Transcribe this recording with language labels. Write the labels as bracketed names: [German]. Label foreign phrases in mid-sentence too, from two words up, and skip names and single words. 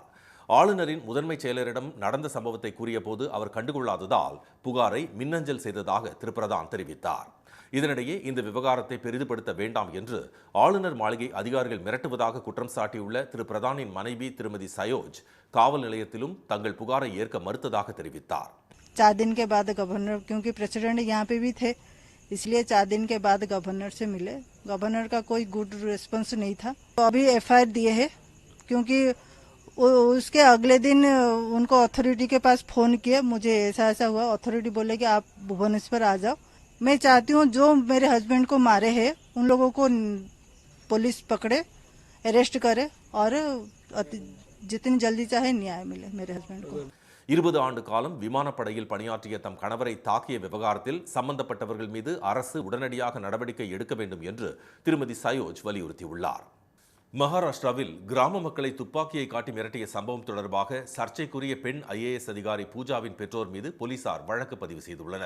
[Tamil] ஆளுநரின் முதன்மை செயலரிடம் நடந்த சம்பவத்தை கூறியபோது அவர் கண்டுகொள்ளாததால் புகாரை மின்னஞ்சல் செய்ததாக திரு பிரதான் தெரிவித்தார். இதனிடையே இந்த விவகாரத்தை பெரிதுபடுத்த வேண்டாம் என்று ஆளுநர் மாளிகை அதிகாரிகள் மிரட்டுவதாக குற்றம் சாட்டியுள்ள திரு பிரதானின் மனைவி திருமதி சயோஜ் காவல் நிலையத்திலும் தங்கள் புகாரை ஏற்க மறுத்ததாக தெரிவித்தார். [Hindi] 4 दिन के बाद गवर्नर, क्योंकि प्रेसिडेंट यहाँ पे भी थे, इसलिए 4 दिन के बाद गवर्नर से मिले. गवर्नर का कोई [English] good response [Hindi] नहीं था. तो अभी एफआईआर दिए है, क्योंकि उसके अगले दिन उनको अथॉरिटी के पास फोन किया, मुझे ऐसा ऐसा हुआ. अथॉरिटी बोले कि आप भुवनेश्वर आ जाओ. मैं चाहती हूँ जो मेरे हस्बैंड को मारे हैं उन लोगों को पुलिस पकड़े, अरेस्ट करे और जितनी जल्दी चाहे न्याय मिले मेरे हस्बैंड को. [Tamil] 20 ஆண்டு காலம் விமானப்படையில் பணியாற்றிய தம் கணவரை தாக்கிய விவகாரத்தில் சம்பந்தப்பட்டவர்கள் மீது அரசு உடனடியாக நடவடிக்கை எடுக்க வேண்டும் என்று திருமதி சயோஜ் வலியுறுத்தியுள்ளார். மகாராஷ்டிராவில் கிராம மக்களை துப்பாக்கியை காட்டி மிரட்டிய சம்பவம் தொடர்பாக சர்ச்சைக்குரிய பெண் ஐஏஎஸ் அதிகாரி பூஜாவின் பெற்றோர் மீது போலீசார் வழக்கு பதிவு செய்துள்ளனர்.